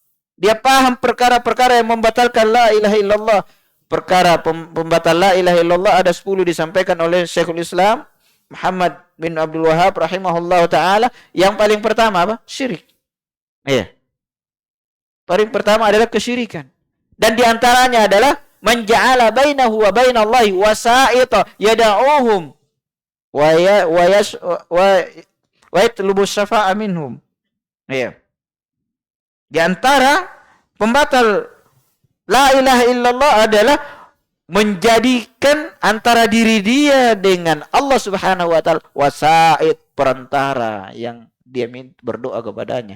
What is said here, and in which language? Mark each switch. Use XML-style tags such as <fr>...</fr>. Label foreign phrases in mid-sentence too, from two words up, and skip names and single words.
<id>Dia paham perkara-perkara yang membatalkan</id> <ar>لا إله إلا الله.</ar> <id>perkara pembatal</id> <ar>لا إله إلا الله</ar> <id>ada 10 disampaikan oleh Syekhul Islam Muhammad bin Abdul Wahab</id> <ar>رحمه الله تعالى.</ar> <id>Yang paling pertama apa? Syirik. Iya. Paling pertama adalah kesyirikan. Dan diantaranya adalah</id> <ar>من جعل بينه وبين الله وسائط يدعوهم ويطلب الشفاعة منهم.</ar> <id>Iya. Di antara pembatal</id> <ar>لا إله إلا الله</ar> <id>adalah menjadikan antara diri dia dengan Allah</id> <ar>سبحانه وتعالى</ar> <id>wasa'id, perantara yang dia berdoa kepadanya.</id>